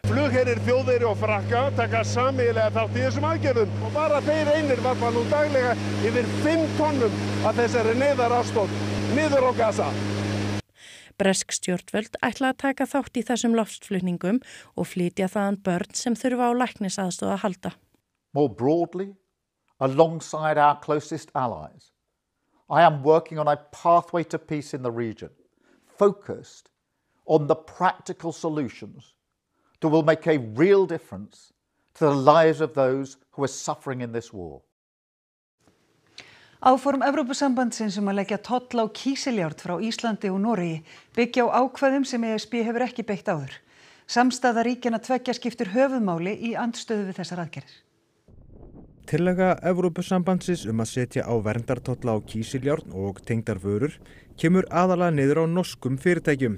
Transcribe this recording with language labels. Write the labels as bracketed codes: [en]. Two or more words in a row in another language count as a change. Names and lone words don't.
[is] Flugherrir Þjóðverja og Frakka taka sameiginlega þátt í þessum aðgerðum og bara þeir einir varpa nú daglega yfir 5 tonnum af þessari neyðaraðstoð niður á Gaza. Bresk stjórnvöld ætla að taka þátt í þessum loftflutningum og flytja þaðan börn sem þurfa á læknisaðstoð að halda. [en] More broadly, alongside our closest allies, I am working on a pathway to peace in the region, focused on the practical solutions that will make a real difference to the lives of those who are suffering in this war. [is] Áform Evrópusambandsins að leggja toll á kísiljárn frá Íslandi og Noregi byggja á ákvæðum sem ESB hefur ekki beitt áður. Samstaða ríkjanna tveggja skiptir höfuðmáli í andstöðu við þessar aðgerðir. Tillaga Evrópusambandsins að setja á verndartolla á kísiljárn og tengdar vörur kemur aðalega niður á norskum fyrirtækjum.